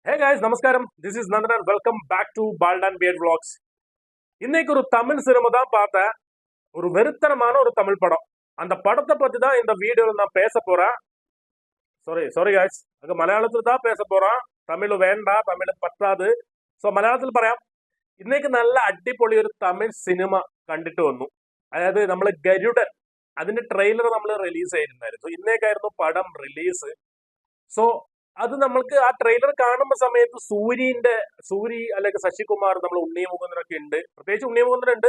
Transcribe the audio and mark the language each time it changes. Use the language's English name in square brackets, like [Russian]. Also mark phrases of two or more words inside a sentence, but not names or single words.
[English] Hey guys, Namaskaram. This is Nandan and welcome back to Bald and Beard Vlogs. [Tamil] இன்னைக்கு ஒரு தமிழ் சினிமா தான் பார்த்தேன். ஒரு வெறித்தனமான ஒரு தமிழ் படம். அந்த படத்தை பத்தி தான் இந்த வீடியோல நான் பேச போறேன். [English] sorry guys, [Malayalam] അത് മലയാളത്തിൽ [Tamil] தான் பேச போறோம். [Malayalam] തമിഴ് വേണ്ട, തമിഴ് പറ്റാതെ. സോ മലയാളത്തിൽ പറയാം. ഇന്നേക്ക് നല്ല അടിപൊളി ഒരു തമിഴ് സിനിമ കണ്ടിട്ട് വന്നു. അതായത് നമ്മൾ ഗരുഡൻ, അതിന്റെ ട്രെയിലർ നമ്മൾ റിലീസ് ചെയ്തിട്ടുണ്ടായിരുന്നു. സോ ഇന്നേക്കായിരുന്നു പടം റിലീസ്. സോ അത് നമ്മൾക്ക് ആ ട്രെയിലർ കാണുന്ന സമയത്ത് സൂരി അല്ലെങ്കിൽ ശശികുമാർ, നമ്മൾ ഉണ്ണി മുകുന്ദനൊക്കെ ഉണ്ട്, പ്രത്യേകിച്ച് ഉണ്ണി മുകുന്ദൻ ഉണ്ട്.